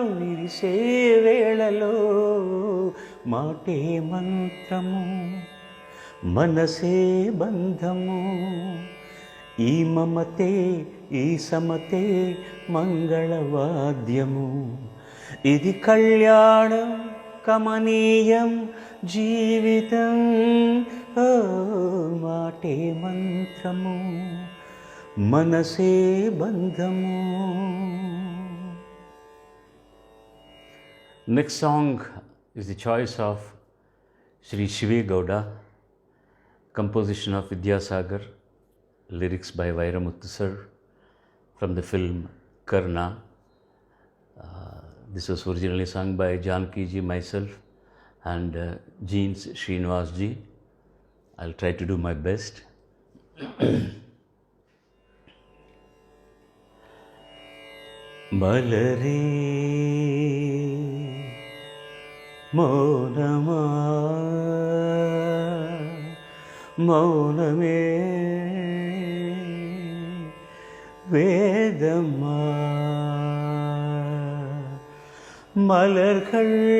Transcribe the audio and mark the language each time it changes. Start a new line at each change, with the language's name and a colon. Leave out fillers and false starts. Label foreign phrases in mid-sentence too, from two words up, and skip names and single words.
Telugu: విరిసే వేళలో మాటే మంత్రము మనసే బంధము, ఈ మమతే ఈ సమతే మంగళవాద్యము, ఇది కళ్యాణం కమనీయం జీవితం. ఓ మాటే మంత్రము మనసే బంధము.
English: Next song is the choice of Shri Shive Gowda, composition of Vidyasagar, lyrics by Vairamuthu sir, from the film Karna. This was originally sung by Janki ji, myself, and Jeans Srinivas ji. I'll try to do my best.
Tamil: மலரே மௌனமா மௌனமே వేదమా மலர்கள்